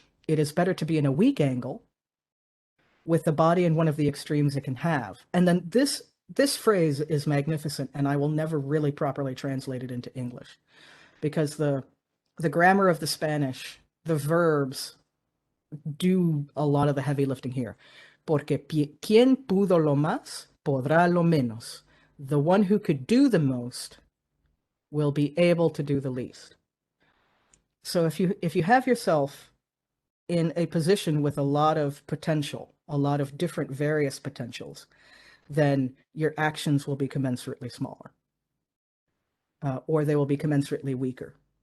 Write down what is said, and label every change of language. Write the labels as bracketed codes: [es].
[en] It is better to be in a weak angle with the body in one of the extremes it can have. And then this phrase is magnificent, and I will never really properly translate it into English, because the grammar of the Spanish, the verbs do a lot of the heavy lifting here. [es] Porque quien pudo lo más, podrá lo menos. [en] The one who could do the most will be able to do the least. So if you have yourself in a position with a lot of potential, a lot of different various potentials, then your actions will be commensurately smaller, or they will be commensurately weaker.